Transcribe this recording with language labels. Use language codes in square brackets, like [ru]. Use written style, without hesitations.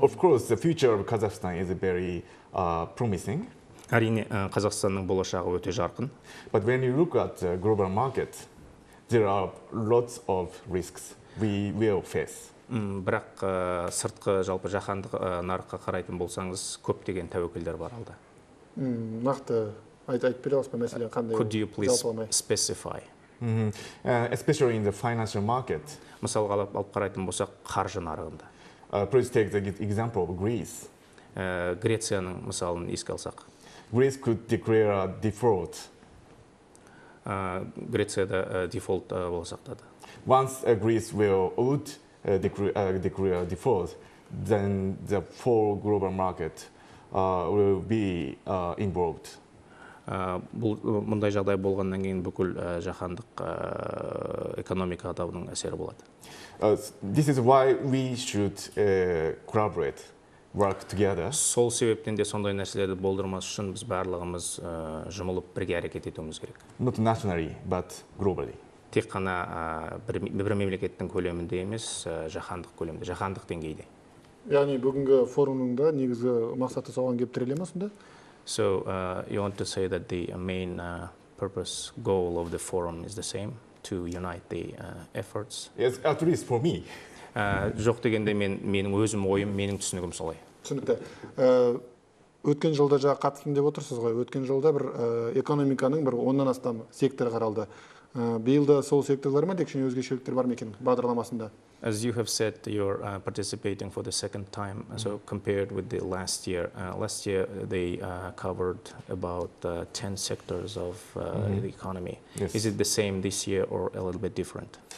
[en] Of course, the future of Kazakhstan is very promising. [kk] Әрине, Қазақстанның болашағы өте жарқын. [en] But when you look at the global market, there are lots of risks we will face. [kk] Бірақ сыртқы жалпы жаһандық нарыққа қарайтын болсаңыз, көптеген тәуекелдер бар алда. Нақты айтып бере аласыз ба мәселе қандай? [en] Could you please specify? Especially in the financial market. [kk] Мысалға алып қарайтын болсақ, қаржы нарығында. [en] Please take the example of Greece. [kk] Грецияның мысалын еске алсақ. [en] Greece could declare a default. [kk] Грецияда дефолт болсақтады. [en] Once Greece would declare default, then the whole global market will be involved. [kk] Мұндай жағдай болғаннан кейін бүкіл жаһандық экономика дауының әсері болады. [en] This is why we should collaborate. Work together. [kk] Сол себептен де сондай нәрселерді болдырмас үшін біз барлығымыз жұмылып бірге әрекет етуіміз керек. [en] Not nationally, but globally. [kk] Тек қана бір мемлекеттің көлемінде емес, жаһандық көлемде, жаһандық деңгейде. Яғни бүгінгі форумның да негізгі мақсаты соған келіп тіреле ме сонда? [en] So you want to say that the main purpose, goal of the forum is the same, to unite the efforts? Yes, at least for me. [kk] Жоқ дегенде менің өзім ойым, менің түсінігім солай. Түсінікті. Өткен жылда жаңа қатыстым деп отырсыз ғой. Өткен жылда бір экономиканың бір 10-нан астам сектор қаралды. Биылда сол секторлар ма, тек өзгешеліктер бар ма екен бағдарламасында? [en] As you have said, you're participating for the second time. So compared with the last year they covered about 10 sectors of the economy. Yes. Is it the same this year or a little bit different?